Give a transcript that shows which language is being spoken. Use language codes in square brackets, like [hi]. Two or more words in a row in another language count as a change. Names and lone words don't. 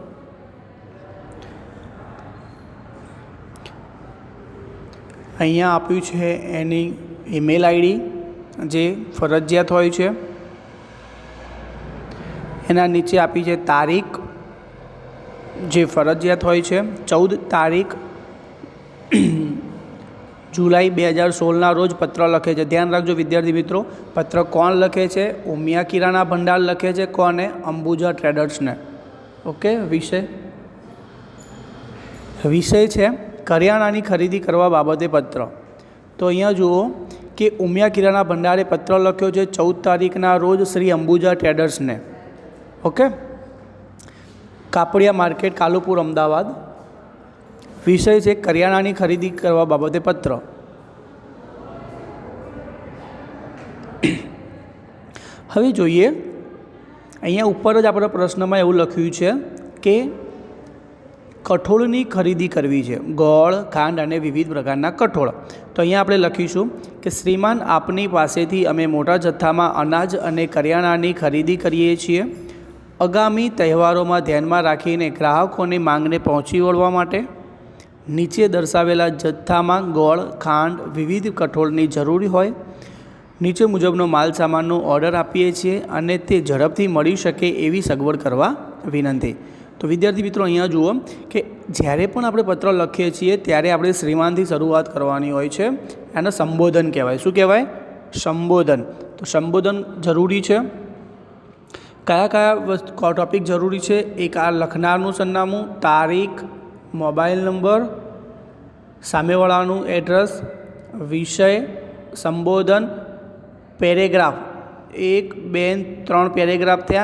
[gu] અહીંયા આપ્યું છે એની [en] email ID [gu] જે ફરજિયાત હોય છે। એના નીચે આપી છે તારીખ જે ફરજિયાત હોય છે 14 તારીખ જુલાઈ 2016 રોજ પત્ર લખે છે। ધ્યાન રાખજો વિદ્યાર્થી મિત્રો, પત્ર કોણ લખે છે? ઉમિયા કિરાણા ભંડાર લખે છે। કોને? અંબુજા ટ્રેડર્સ ને। ઓકે। વિષય છે કરિયાણાની ખરીદી કરવા બાબતે પત્ર। તો અહીંયા જુઓ કે ઉમિયા કિરાણા ભંડારે પત્ર લખ્યો છે 14 તારીખના રોજ શ્રી અંબુજા ટ્રેડર્સ ને। ઓકે। કાપડિયા માર્કેટ કાલુપુર અમદાવાદ। વિષય છે કરિયાણાની ખરીદી કરવા બાબતે પત્ર। હવે જોઈએ અહીંયા ઉપર જ આપણા પ્રશ્નમાં એવું લખ્યું છે કે કઠોળની ખરીદી કરવી છે। ગોળ ખાંડ અને વિવિધ પ્રકારના કઠોળ। તો અહીંયા આપણે લખીશું કે શ્રીમાન આપની પાસેથી અમે મોટા જથ્થામાં અનાજ અને કરિયાણાની ખરીદી કરીએ છીએ। આગામી તહેવારોમાં ધ્યાનમાં રાખીને ગ્રાહકોની માંગને પહોંચી વળવા માટે નીચે દર્શાવેલા જથ્થામાં ગોળ ખાંડ વિવિધ કઠોળની જરૂરી હોય નીચે મુજબનો માલ સામાનનો ઓર્ડર આપીએ છીએ અને તે ઝડપથી મળી શકે એવી સગવડ કરવા વિનંતી। તો વિદ્યાર્થી મિત્રો અહીંયા જુઓ કે જ્યારે પણ આપણે પત્ર લખીએ છીએ ત્યારે આપણે શ્રીમાનથી શરૂઆત કરવાની હોય છે। એને સંબોધન કહેવાય। શું કહેવાય? સંબોધન। તો સંબોધન જરૂરી છે। કયા કયા ટૉપિક જરૂરી છે? એક આ લખનારનું સરનામું, તારીખ, [en] mobile number, [gu] , સામેવાળાનું એડ્રેસ, વિષય, સંબોધન, પેરેગ્રાફ 1, 2, 3 પેરેગ્રાફ થયા।